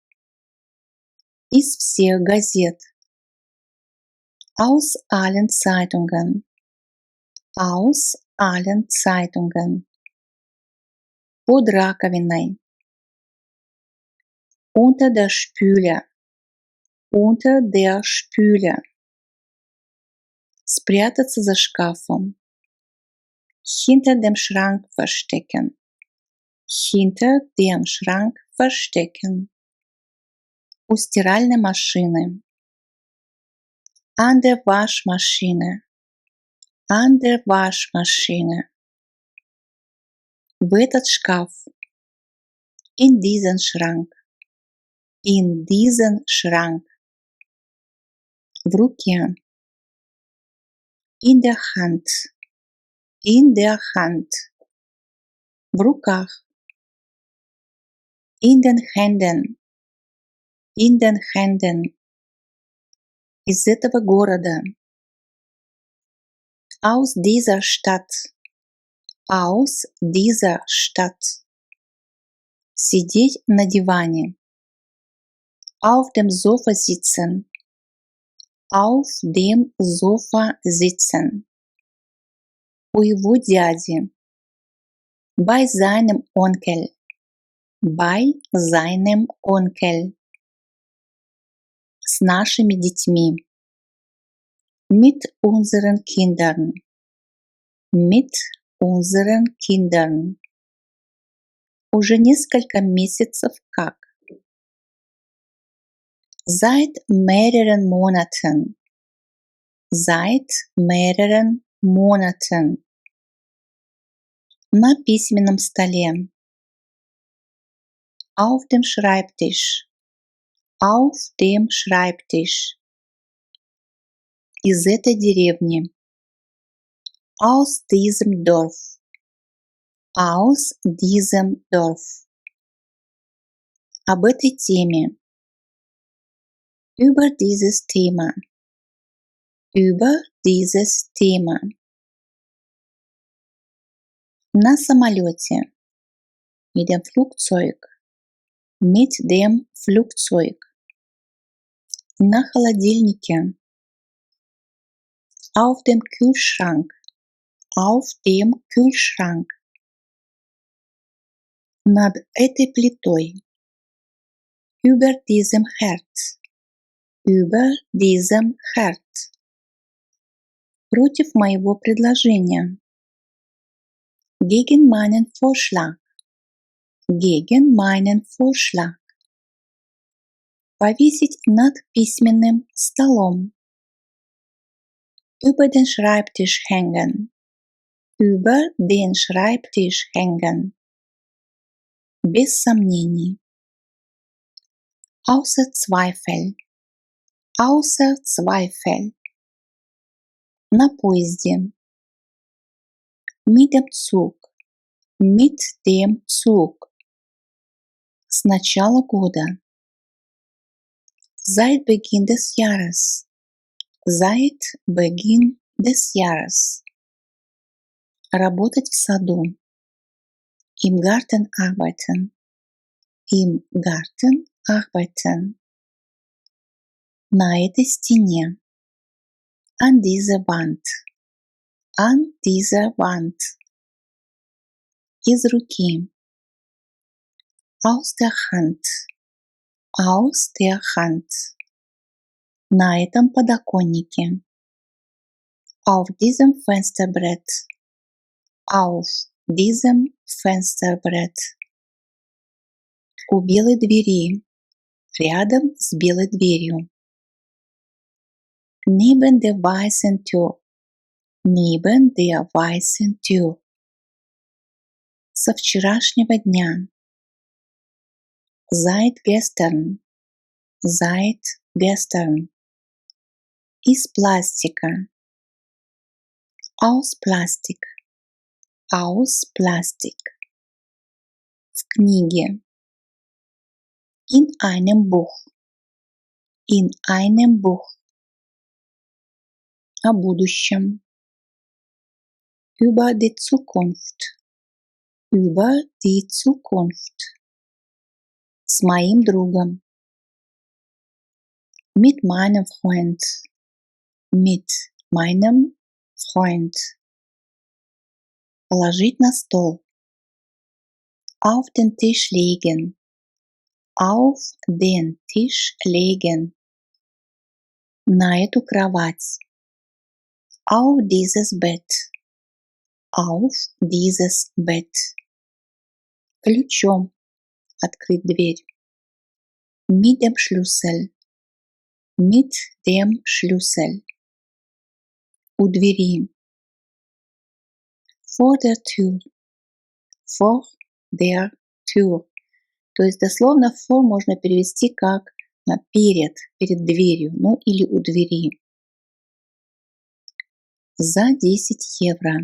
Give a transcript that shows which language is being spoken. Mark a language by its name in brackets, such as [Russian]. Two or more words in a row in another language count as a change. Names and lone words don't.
[Russian] Из всех газет. [German] Aus allen Zeitungen. Aus allen Zeitungen. [Russian] Под раковиной. [German] Unter der Spüle. Unter der Spüle. [Russian] Спрятаться за шкафом. [German] Hinter dem Schrank verstecken. Hinter dem Schrank verstecken. [Russian] У стиральной машины. [German] An der Waschmaschine. An der Waschmaschine. [Russian] В этот шкаф. [German] In diesen Schrank. In diesen Schrank. [Russian] В руке. [German] In der Hand. In der Hand. [Russian] В руках. [German] In den Händen. In den Händen. [Russian] Из этого города. [German] Aus dieser Stadt. Aus dieser Stadt. [Russian] Сидеть на диване. [German] Auf dem Sofa sitzen. Auf dem Sofa sitzen. [Russian] У его дяди. [German] Bei seinem Onkel. Bei seinem Onkel. [Russian] С нашими детьми. [German] Mit unseren Kindern. Mit unseren Kindern. [Russian] Уже несколько месяцев как. [German] Seit mehreren Monaten. seit mehreren Monaten. [Russian] На письменном столе. [German] Auf dem Schreibtisch. Auf dem Schreibtisch. [Russian] Из этой деревни. [German] Aus diesem Dorf. Aus diesem Dorf. [Russian] Об этой теме. [German] Über dieses Thema. Über dieses Thema. [Russian] На самолете. [German] Mit dem Flugzeug. Mit dem Flugzeug. [Russian] На холодильнике. [German] Auf dem Kühlschrank. Auf dem Kühlschrank. [Russian] Над этой плитой. [German] Über diesem Herd. Über diesem Herd. [Russian] Против моего предложения. [German] Gegen meinen Vorschlag. Gegen meinen Vorschlag. [Russian] Повесить над письменным столом. [German] Über den Schreibtisch hängen. Über den Schreibtisch hängen. [Russian] Без сомнений. [German] Außer Zweifel. Außer Zweifel. [Russian] На поезде. [German] Mit dem Zug. Mit dem Zug. [Russian] С начала года. [German] Seit Beginn des Jahres. Seit Beginn des Jahres. [Russian] Работать в саду. [German] Im Garten arbeiten. Im Garten arbeiten. [Russian] На этой стене. [German] An dieser Wand. An dieser Wand. [Russian] Из руки. [German] Aus der Hand. Aus der Hand. [Russian] На этом подоконнике. [German] Auf diesem Fensterbrett. Auf diesem Fensterbrett. [Russian] У белой двери. Рядом с белой дверью. [German] Neben der weißen Tür. Neben der weißen Tür. [Russian] Со вчерашнего дня. [German] Seit gestern. Seit gestern. [Russian] Из пластика. [German] Aus Plastik. Aus Plastik. [Russian] В книге. [German] In einem Buch. In einem Buch. [Russian] О будущем. [German] Über die Zukunft. Über die Zukunft. [Russian] С моим другом. [German] Mit meinem Freund. Mit meinem Freund. [Russian] Положить на стол. [German] Auf den Tisch legen. Auf den Tisch legen. [Russian] На эту кровать. [German] Auf dieses Bett. Auf dieses Bett. [Russian] Ключом. Открыть дверь. [German] Mit dem Schlüssel. Mit dem Schlüssel. [Russian] У двери. [German] Vor der Tür. Vor der Tür. [Russian] То есть дословно for можно перевести как перед дверью, ну или у двери. За 10 евро.